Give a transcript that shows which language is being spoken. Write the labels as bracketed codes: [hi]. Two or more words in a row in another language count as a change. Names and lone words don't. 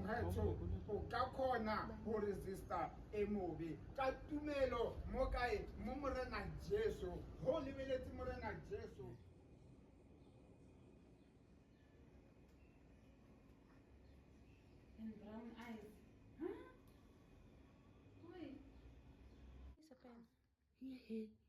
[st] batho o ka khona ho resista e mobe ka tumelo mo kae mo morena Jesu ho lebeletse morena Jesu. [en] And brown eyes. Huh? Wait. It's a pen. Yeah.